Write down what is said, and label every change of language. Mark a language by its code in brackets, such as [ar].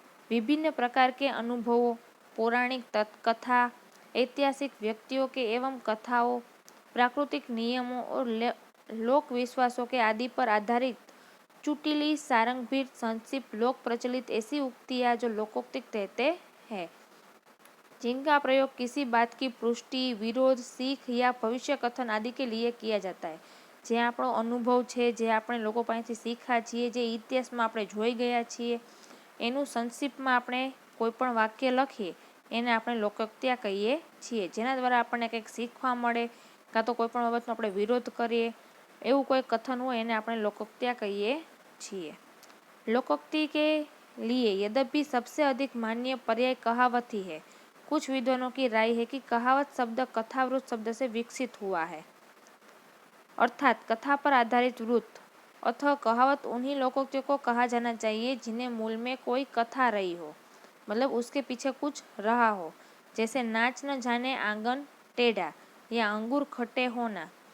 [hi] विभिन्न प्रकार के अनुभवों, पौराणिक कथा, ऐतिहासिक व्यक्तियों के एवं कथाओं, प्राकृतिक नियमों और लोक विश्वासों के आदि पर आधारित चुटीली सारंगभीर संक्षिप्त लोक प्रचलित ऐसी उक्तियाँ जो लोकोक्ति कहते हैं, जिनका प्रयोग किसी बात की पुष्टि, विरोध, सीख या भविष्य कथन आदि के लिए किया जाता है. [gu] જે આપણો અનુભવ છે, જે આપણે લોકો પાસેથી શીખ્યા છીએ, જે ઇતિહાસમાં આપણે જોઈ ગયા છીએ, એનું સંક્ષિપ્તમાં આપણે કોઈ પણ વાક્ય લખીએ એને આપણે લોકોક્તિયા કહીએ છીએ. જેના દ્વારા આપણને કંઈક શીખવા મળે, કાં તો કોઈ પણ બાબતનો આપણે વિરોધ કરીએ, એવું કોઈ કથન હોય એને આપણે लोकोक्तिया कहिए છીએ. [hi] लोकोक्ति के लिए यद्यपि सबसे अधिक मान्य पर्याय कहावत ही है. कुछ विद्वानों की राय है कि कहावत शब्द कथावृत्त शब्द से विकसित हुआ है, अर्थात कथा पर आधारित वृत्त अथवा कहावत उन्हीं लोकोक्तियों को कहा जाना चाहिए जिन्हें मूल में कोई कथा रही हो, मतलब उसके पीछे कुछ रहा हो, जैसे नाच न जाने आंगन टेढ़ा या अंगूर खट्टे होना.